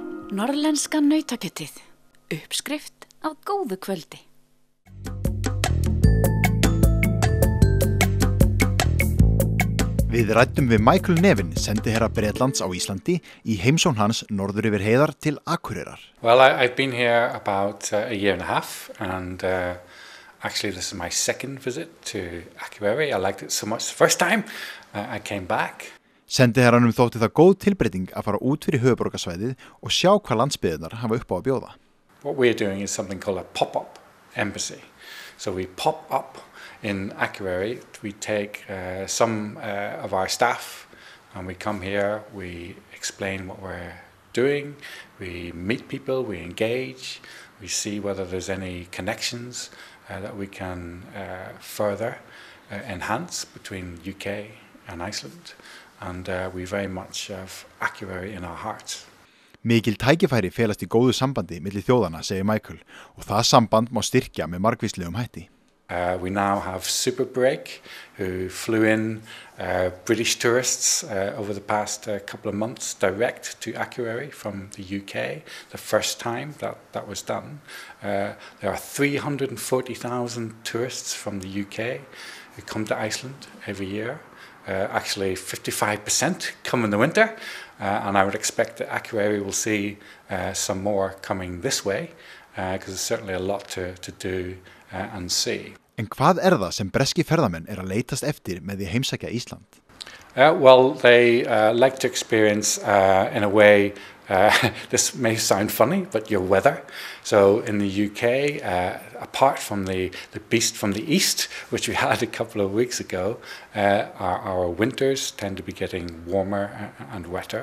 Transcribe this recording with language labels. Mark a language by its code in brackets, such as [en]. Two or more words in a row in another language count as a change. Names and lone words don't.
[is] Norðlenska nautakjötið. Uppskrift á góðu kvöldi. Við ræddum við Michael Nevin, sendiherra Bretlands á Íslandi, í heimsón hans norður yfir heiðar til Akureyrar. [en] Well, I've been here about a year and a half, and actually this is my second visit to Akureyri. I liked it so much the first time I came back. [is] Sendiherranum þótti það góð tilbreyting að fara út fyrir höfuðborgarsvæðið og sjá hvað landsbyggðirnar hafa upp á að bjóða. [en] What we're doing is something called a pop-up embassy. So we pop up in Akureyri. We take some of our staff and we come here, we explain what we're doing, we meet people, we engage, we see whether there's any connections that we can further enhance between UK and Iceland. And we very much have Akureyri in our hearts. [is] Mikil tækifæri felast í góðu sambandi milli þjóðanna, segir Michael, og það samband má styrkja með margvíslegum hætti. [en] We now have Superbreak, who flew in British tourists over the past couple of months direct to Akureyri from the UK, the first time that was done. There are 340,000 tourists from the UK who come to Iceland every year. Actually 55% come in the winter, and I would expect that Akureyri will see some more coming this way, because there's certainly a lot to do and see. [is] En hvað það sem breski ferðamenn að leitast eftir með því heimsækja Ísland? [en] Well, they like to experience in a way, this may sound funny, but your weather. So in the UK, apart from the beast from the east, which we had a couple of weeks ago, our winters tend to be getting warmer and wetter.